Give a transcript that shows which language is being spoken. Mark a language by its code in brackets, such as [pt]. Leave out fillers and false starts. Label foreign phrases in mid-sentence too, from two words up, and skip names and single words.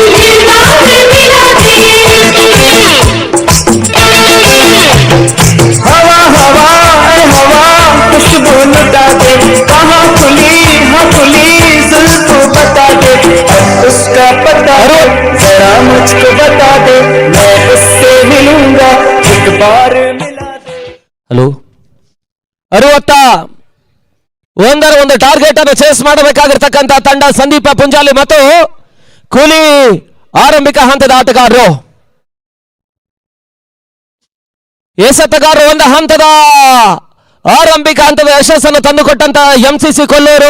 [hi] हवा हवा हवा खुशबू लुटा दे, कहाँ खुली हाँ खुली जुल्फ बता दे, उसका पता दे, जरा मुझको बता दे, मैं उससे मिलूंगा, एक बार मिला दे. [kn] ಹಲೋ, 61 ಒಂದು ಟಾರ್ಗೆಟ್ ಅನ್ನು ಚೇಸ್ ಮಾಡಬೇಕಾಗಿರ್ತಕ್ಕಂಥ ತಂಡ ಸಂದೀಪ ಪುಂಜಾಲಿ ಮತ್ತು ಕೂಲಿ ಆರಂಭಿಕ ಹಂತದ ಆಟಗಾರರು. ಎಸೆತಗಾರರು ಒಂದು ಹಂತದ ಆರಂಭಿಕ ಹಂತದ ಯಶಸ್ಸನ್ನು ತಂದುಕೊಟ್ಟಂತ ಎಂಸಿಸಿ ಕೊಲ್ಲೂರು.